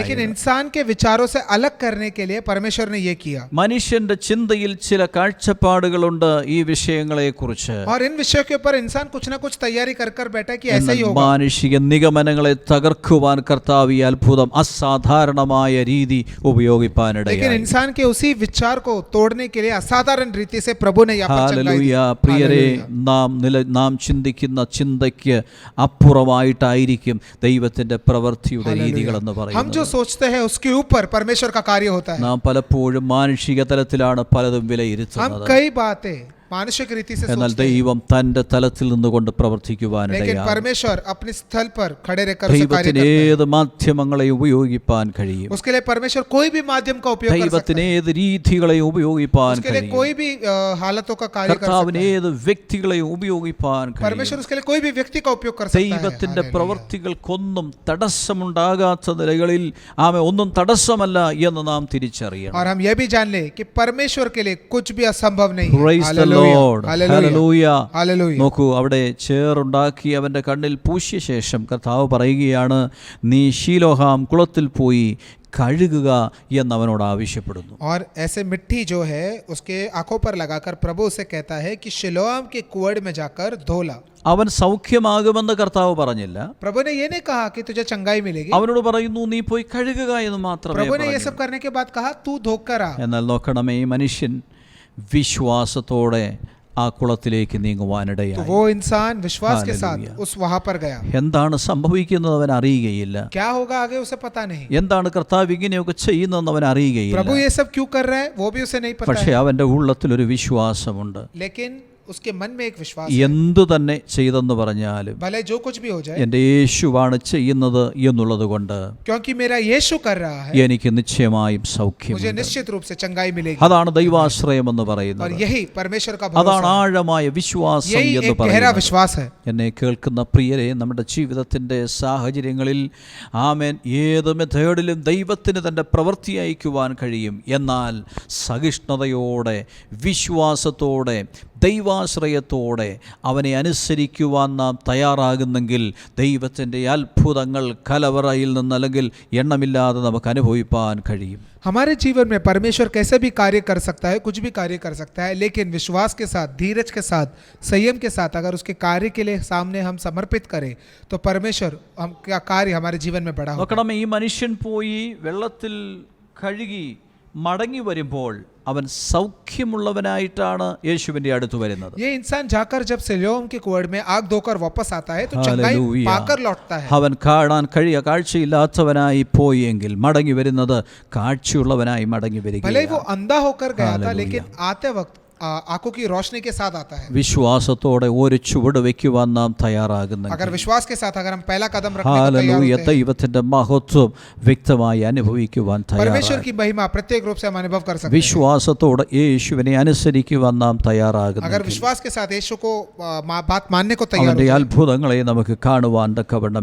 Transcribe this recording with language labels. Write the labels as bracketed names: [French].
[Hindi] लेकिन इंसान के विचारों से अलग करने के लिए परमेश्वर ने ये किया. [Malayalam] മനുഷ്യന്റെ ചിന്തയിൽ ചില കാഴ്ചപ്പാടുകളുണ്ട് ഈ വിഷയങ്ങളെക്കുറിച്ച്. [Hindi] और इन विषयों के ऊपर इंसान कुछ ना कुछ तैयारी कर बैठा कि ऐसा ही होगा. [Malayalam] മാനുഷിക നിഗമനങ്ങളെ തകർക്കുവാൻ കർത്താവ് ഈ അത്ഭുതം അസാധാരണമായ രീതി ഉപയോഗിപ്പാനിടയായി. [Hindi] लेकिन इंसान के उसी विचार को तोड़ने के लिए असाधारण रीति से प्रभु ने यहाँ पर चंगाई दी. [Malayalam] ഹല്ലേലൂയ. പ്രിയരെ, നാം ചിന്തിക്കുന്ന ചിന്തയ്ക്ക് അപ്പുറമായിട്ടായിരിക്കും ദൈവത്തിന്റെ പ്രവൃത്തിയുടെ രീതികളെന്ന് [Hindi] हम [Malayalam] പറയുന്നത്. [Hindi] जो सोचते हैं उसके ऊपर परमेश्वर का कार्य होता है. [Malayalam] നാം പലപ്പോഴും മാനുഷിക തലത്തിലാണ് പലതും [Hindi] हम [Malayalam] വിലയിരുത്തുന്നത്. [Hindi] कई बातें मानसिक रीति से [Malayalam] എന്നാൽ [Hindi] सोचते हैं. [Malayalam] ദൈവം തന്റെ തലത്തിൽ നിന്നുകൊണ്ട് [Hindi] लेकिन [Malayalam] പ്രവർത്തിക്കുവാനിടയാണ്. [Hindi] परमेश्वर अपने स्थल पर खड़े रहकर उसे कार्य [Malayalam] ദൈവത്തിന് [Hindi] करता है. [Malayalam] ഏത് മാധ്യമങ്ങളെ ഉപയോഗിപ്പാൻ കഴിയും. [Hindi] उसके लिए परमेश्वर कोई भी माध्यम का उपयोग कर सकता [Malayalam] ദൈവത്തിന് [Hindi] है. [Malayalam] ഏത് രീതികളെ ഉപയോഗിപ്പാൻ [Hindi] उसके लिए [Malayalam] കഴിയും. [Hindi] कोई भी हालतों का कार्य कर सकता [Malayalam] കർത്താവിന് [Hindi] है. [Malayalam] ഏത് വ്യക്തികളെയും ഉപയോഗിപ്പാൻ കഴിയും. [Hindi] परमेश्वर उसके लिए कोई भी व्यक्ति का उपयोग कर सकता है. [Malayalam] ദൈവത്തിന്റെ [Hindi] हालेलुया. [Malayalam] പ്രവൃത്തികൾക്കൊന്നും തടസ്സമുണ്ടാകാത്ത നിലകളിൽ ഒന്നും തടസ്സമല്ല എന്ന് നാം തിരിച്ചറിയണം. [Hindi] और हम यह भी जान ले कि परमेश्वर के लिए कुछ भी असंभव नहीं है. [English] Praise the [Hindi] hallelujah. [English] Lord. [Hindi] Hallelujah. [Malayalam] Hallelujah. [Hindi] Hallelujah. [Malayalam] നോക്കൂ, അവിടെ ചേറുണ്ടാക്കി അവൻ്റെ കണ്ണിൽ പൂശിയ ശേഷം കർത്താവ് പറയുകയാണ്, നീ ശീലോഹാം കുളത്തിൽ പോയി കഴുകുക എന്ന് അവനോട് ആവശ്യപ്പെടുന്നു. [Hindi] और ऐसे मिट्टी जो है उसके आंखों पर लगाकर प्रभु उसे कहता है कि शिलोआम के कुएं में जाकर धो ला. [Malayalam] അവൻ സൗഖ്യമാകുമെന്ന് കർത്താവ് പറഞ്ഞില്ല. [Hindi] प्रभु ने ये नहीं कहा कि तुझे चंगाई मिलेगी. [Malayalam] അവനോട് പറയുന്നു നീ പോയി കഴുകുക എന്ന് മാത്രമേ [Hindi] प्रभु ने ये [Malayalam] പറഞ്ഞുള്ളൂ. [Hindi] सब करने के बाद कहा तू धोकर आ. [Malayalam] എന്നാൽ നോക്കണമേ, ഈ മനുഷ്യൻ വിശ്വാസത്തോടെ ആ കുളത്തിലേക്ക് [Hindi] तो [Malayalam] നീങ്ങുവാനിടയായി. [Hindi] वो इंसान विश्वास के साथ उस वहां पर गया. [Malayalam] എന്താണ് സംഭവിക്കുന്നത് അവൻ അറിയുകയില്ല. [Hindi] क्या होगा आगे उसे पता नहीं. [Malayalam] എന്താണ് കർത്താവ് ഇങ്ങനെയൊക്കെ ചെയ്യുന്നതെന്ന് അവൻ അറിയുകയില്ല. [Hindi] प्रभु ये सब क्यों कर रहा है वो भी उसे नहीं पता [Malayalam] പക്ഷേ [Hindi] है. [Malayalam] അവൻ്റെ ഉള്ളത്തിലൊരു വിശ്വാസമുണ്ട്. [Hindi] लेकिन उसके मन में एक विश्वास है. [Malayalam] എന്തു തന്നെ ചെയ്തെന്ന് പറഞ്ഞാലും [Hindi] भले जो कुछ भी हो जाए, [Malayalam] എൻ്റെ യേശുവാണ് ചെയ്യുന്നത് എന്നുള്ളത് കൊണ്ട് [Hindi] क्योंकि मेरा यीशु कर रहा है, [Malayalam] എനിക്ക് നിശ്ചയമായും [Hindi] मुझे [Malayalam] സൗഖ്യമുണ്ട്. [Hindi] निश्चित रूप से चंगाई मिलेगी. [Malayalam] അതാണ് ദൈവാശ്രയം എന്ന് [Hindi] और [Malayalam] പറയുന്നത്. [Hindi] यही परमेश्वर का [Malayalam] അതാണ് [Hindi] भरोसा है. [Malayalam] ആഴമായ വിശ്വാസം [Hindi] यही [Malayalam] എന്ന് [Hindi] एक गहरा [Malayalam] പറയുന്നത്. [Hindi] विश्वास है. [Malayalam] എന്നെ കേൾക്കുന്ന പ്രിയരെ, നമ്മുടെ ജീവിതത്തിൻ്റെ സാഹചര്യങ്ങളിൽ ആമേൻ ഏത് മെത്തേഡിലും ദൈവത്തിന് തൻ്റെ പ്രവൃത്തി അയക്കുവാൻ കഴിയും. എന്നാൽ സഹിഷ്ണുതയോടെ, വിശ്വാസത്തോടെ, ദൈവാശ്രയത്തോടെ അവനെ അനുസരിക്കുവാൻ നാം തയ്യാറാകുന്നെങ്കിൽ ദൈവത്തിൻ്റെ അത്ഭുതങ്ങൾ കലവറയിൽ നിന്ന് അല്ലെങ്കിൽ എണ്ണമില്ലാതെ നമുക്ക് അനുഭവിപ്പാൻ കഴിയും. [Hindi] हमारे जीवन में परमेश्वर कैसे भी कार्य कर सकता है, कुछ भी कार्य कर सकता है, लेकिन विश्वास के साथ, धीरज के साथ, संयम के साथ अगर उसके कार्य के लिए सामने हम समर्पित करें तो परमेश्वर हम क्या कार्य हमारे जीवन में बड़ा होगा. നോക്കണം, ഈ മനുഷ്യൻ പോയി വെള്ളത്തിൽ കഴുകി മടങ്ങി വരുമ്പോൾ അവൻ സൗഖ്യമുള്ളവനായിട്ടാണ് യേശുവിൻ്റെ അടുത്ത് വരുന്നത്. ये इंसान जाकर जब सिलोम के कुएं में आग धोकर वापस आता है तो चंगाई हालेलुया. पाकर लौटता है. [Malayalam] അവൻ കാണാൻ കാഴ്ചയില്ലാത്തവനായി പോയെങ്കിൽ മടങ്ങി വരുന്നത് കാഴ്ചയുള്ളവനായി മടങ്ങി [Hindi] भले ही [Malayalam] വരികയാണ്. [Hindi] वो अंधा होकर गया था, हालेलुया. लेकिन आते वक्त आंखों की रोशनी के साथ आता है. [Malayalam] വിശ്വാസത്തോടെ ഒരു ചുവട് വെക്കുവാൻ നാം തയ്യാറാകുന്നു. [Hindi] अगर विश्वास के साथ अगर हम पहला कदम रखने को तैयार [Malayalam] ഹല്ലേലൂയ. [Hindi] होते हैं, [Malayalam] ദൈവത്തിന്റെ മഹത്വം വ്യക്തമായി അനുഭവിക്കുവാൻ [Hindi] परमेश्वर [Malayalam] തയ്യാറാകും. [Hindi] की महिमा प्रत्येक रूप से हम अनुभव कर सकते हैं. [Malayalam] വിശ്വാസത്തോടെ യേശുവിനെ അനുസരിക്കുവാൻ നാം [Hindi] अगर [Malayalam] തയ്യാറാകുന്നു. [Hindi] विश्वास के साथ यीशु को बात मानने को तैयार [Malayalam] അവന്റെ [Hindi] होते हैं, [Malayalam] അത്ഭുതങ്ങളെ നമുക്ക് കാണുവാൻ തക്കവണ്ണം